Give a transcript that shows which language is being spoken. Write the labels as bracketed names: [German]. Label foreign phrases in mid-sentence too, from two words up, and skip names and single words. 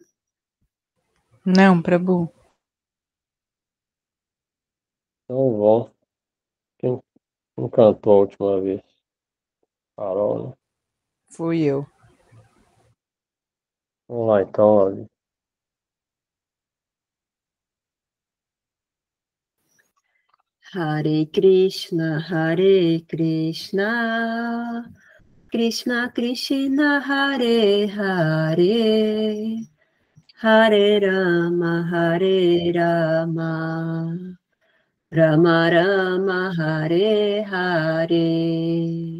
[Portuguese] Não, Prabhu. Então, bom. Quem cantou a última vez? Carol, né? Fui eu. Vamos lá, então, Ali. [Sanskrit] हरे कृष्ण कृष्ण कृष्ण हरे हरे हरे राम राम राम हरे हरे, Hare Rama, Rama Rama, Hare Hare.